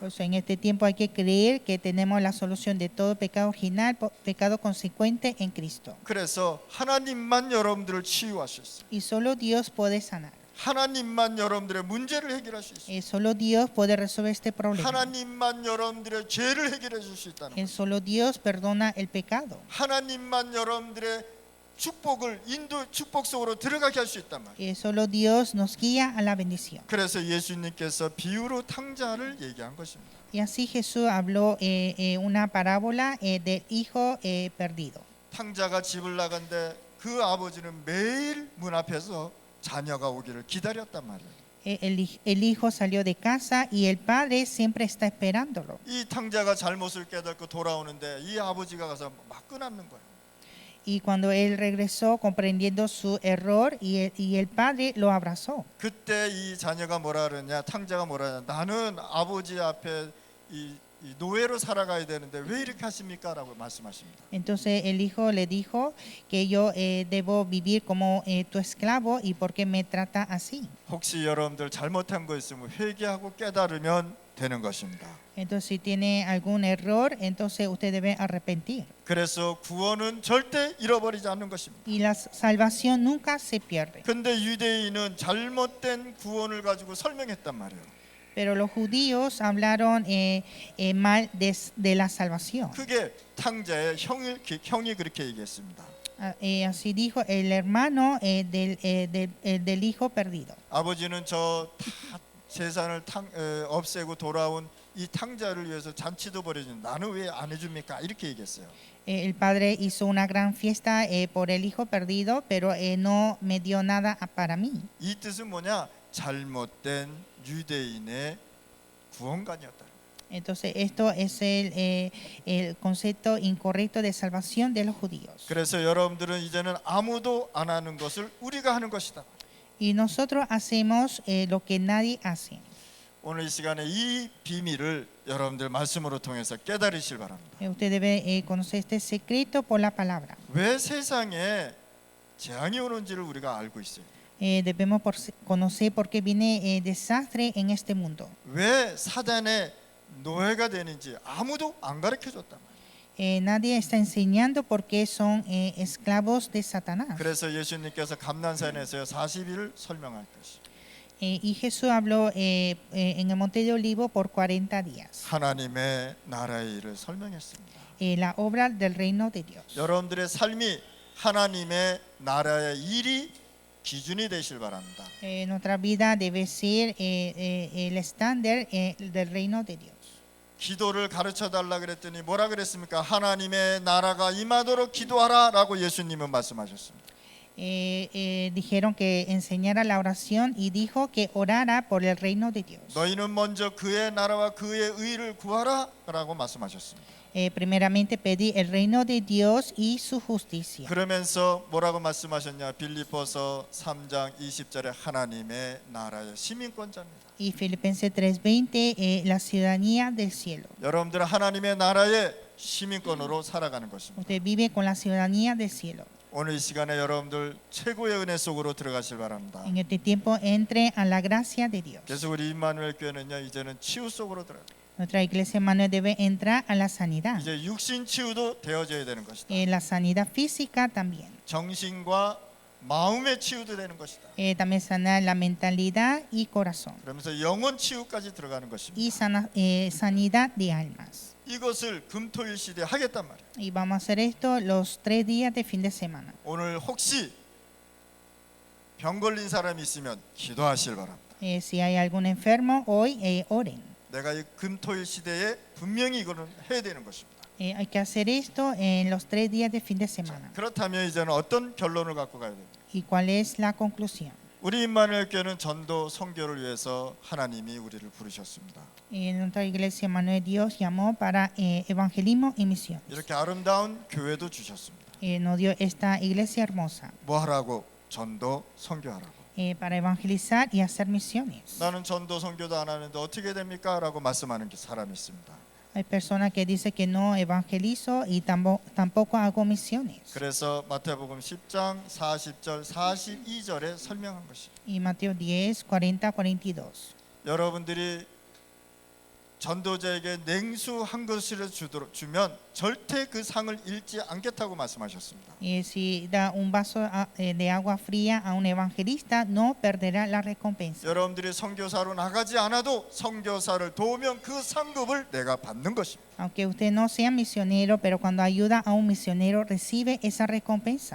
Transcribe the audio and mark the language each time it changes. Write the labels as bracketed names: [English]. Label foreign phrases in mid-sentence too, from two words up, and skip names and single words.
[Spanish] Por eso en este tiempo hay que creer que tenemos la solución de todo pecado original, pecado consecuente en Cristo. [Korean] 그래서 하나님만 여러분들을 치유하셨어요. [Spanish] Y solo Dios puede sanar. [Korean] 하나님만 여러분들의 문제를 해결할 수 있어요. [Spanish] Solo Dios puede resolver este problema. [Korean] 하나님만 여러분들의 죄를 해결해 줄 수 있다는 거예요. [Spanish] Solo Dios perdona el pecado. [Korean] 하나님만 여러분들의 축복을 축복 속으로 들어가게 할 수 있단 말이에요. [Spanish] Solo Dios nos guía a la bendición. [Korean] 그래서 예수님께서 비유로 탕자를 얘기한 것입니다. [Spanish] Y así Jesús habló una parábola del hijo perdido. [Korean] 탕자가 집을 나간데 그 아버지는 매일 문 앞에서 자녀가 오기를 기다렸단 말이에요. [Spanish] El hijo salió de casa y el padre siempre está esperándolo. [Korean] 이 탕자가 잘못을 깨닫고 돌아오는데 이 아버지가 가서 막 끄남는 거예요. [Spanish] Y cuando él regresó comprendiendo su error y el padre lo abrazó. [Korean] 그때 이 자녀가 뭐라 그러냐, 탕자가 뭐라 그러냐, 나는 아버지 앞에 이 노예로 살아가야 되는데 왜 이렇게 하십니까? 라고 말씀하십니다. [Spanish] Entonces el hijo le dijo que yo debo vivir como tu esclavo y por qué me trata así. [Korean] 혹시 여러분들 잘못한 거 있으면 회개하고 깨달으면 되는 것입니다. [Spanish] Entonces si tiene algún error, entonces usted debe arrepentir. [Korean] 그래서 구원은 절대 잃어버리지 않는 것입니다. [Spanish] Y la salvación nunca se pierde. [Korean] 근데 유대인은 잘못된 구원을 가지고 설명했단 말이에요. [Spanish] Pero los judíos hablaron mal de la salvación. [Korean] 그게 탕자의 형이 그렇게 얘기했습니다. [Spanish] Así dijo el hermano del hijo perdido. [Korean] 아버지는 저 다 재산을 없애고 돌아온 이 탕자를 위해서 잔치도 벌여준 나는 왜 안 해줍니까? 이렇게 얘기했어요. [Spanish] El padre hizo una gran fiesta por el hijo perdido, pero no me dio nada para mí. [Korean] 이 뜻은 뭐냐? 잘못된 유대인의 구원관이었다. [Spanish] Entonces esto es el concepto incorrecto de salvación de los judíos. [Korean] 그래서 여러분들은 이제는 아무도 안 하는 것을 우리가 하는 것이다. [Spanish] Y nosotros hacemos lo que nadie hace. [Korean] 오늘 이 시간에 이 비밀을 여러분들 말씀으로 통해서 깨달으실 바랍니다. [Spanish] Usted debe conocer este secreto por la palabra. [Korean] 왜 세상에 재앙이 오는지를 우리가 알고 있어요. [Spanish] Debemos conocer por qué viene desastre en este mundo. [Korean] 왜 사단의 노예가 되는지 아무도 안 가르쳐 줬단 말이에요. [Spanish] Nadie está enseñando por qué son esclavos de Satanás. [Korean] 그래서 예수님께서 감난산에서 40일을 설명할 것이. [Spanish] Y Jesús habló en el Monte de Olivo por 40 días. [Korean] 하나님의 나라의 일을 설명했습니다. [Spanish] La obra del reino de Dios. [Korean] 여러분들의 삶이 하나님의 나라의 일이 기준이 되실 바랍니다. [Spanish] Nuestra vida debe ser el estándar del reino de Dios. [Korean] 기도를 가르쳐 달라 그랬더니 뭐라 그랬습니까? 하나님의 나라가 임하도록 기도하라라고 예수님은 말씀하셨습니다. [Spanish] Dijeron que enseñara la oración y dijo que orara por el reino de Dios. [Korean] 너희는 먼저 그의 나라와 그의 의를 구하라라고 말씀하셨습니다. [Spanish] Primeramente pedí el reino de Dios y su justicia. [Korean] 그러면서 뭐라고 말씀하셨냐? 빌립보서 3장 20절에 하나님의 나라의 시민권자입니다. [Spanish] Y Filipenses 3:20 la ciudadanía del cielo. [Korean] 여러분들은 하나님의 나라의 시민권으로 살아가는 것입니다. [Spanish] Usted vive con la ciudadanía del cielo. [Korean] 오늘 이 시간에 여러분들 최고의 은혜 속으로 들어가실 바랍니다. [Spanish] En este tiempo entre a la gracia de Dios. [Korean] 그래서 우리 임마누엘 교회는요 이제는 치유 속으로 들어가. [Spanish] Nuestra iglesia Manuel debe entrar a la sanidad. [Korean] 이제 육신 치유도 되어져야 되는 것이다. [Spanish] La sanidad física también. [Korean] 정신과 마음의 치유도 되는 것이다. [Spanish] También sanar la mentalidad y corazón. [Korean] 그러면서 영혼 치유까지 들어가는 것입니다. [Spanish] Y sanidad de almas. [Korean] 이것을 금토일 시대에 하겠단 말이에요. [Spanish] Y vamos a hacer esto los 3 días de fin de semana. [Korean] 오늘 혹시 병 걸린 사람이 있으면 기도하실 바랍니다. [Spanish] Si hay algún enfermo hoy, oren. [Korean] 내가 이 금토일 시대에 분명히 이거는 해야 되는 것입니다. [Spanish] Hay que hacer esto en los 3 días de fin de semana. [Korean] 그렇다면 이제는 어떤 결론을 갖고 가야 됩니까? [Spanish] ¿Y cuál es la conclusión? [Korean] 우리 임마누엘 교회는 전도 선교를 위해서 하나님이 우리를 부르셨습니다. [Spanish] Nuestra iglesia Manuel Dios llamó para evangelismo y misión. [Korean] 이렇게 아름다운 교회도 주셨습니다. [Spanish] Nos dio esta iglesia hermosa [Korean] 뭐 하라고? 전도 선교하라고. [Spanish] para evangelizar y hacer misiones. [Korean] 나는 전도 선교도 안 하는데 어떻게 됩니까? 라고 말씀하는 사람이 있습니다. [Spanish] Hay personas que dicen que no evangelizo y tampoco hago misiones. [Korean] 그래서 마태복음 10장 40절 42절에 설명한 것이 [Spanish] Y Mateo 10, 40, 42. [Korean] 여러분들이 전도자에게 냉수 한 그릇을 주면 절대 그 상을 잃지 않겠다고 말씀하셨습니다. [Spanish] Y si da un vaso de agua fría a un evangelista, no perderá la recompensa. [Korean] 여러분들이 선교사로 나가지 않아도 선교사를 도우면 그 상급을 내가 받는 것입니다. [Spanish] Aunque usted no sea misionero, pero cuando ayuda a un misionero, recibe esa recompensa.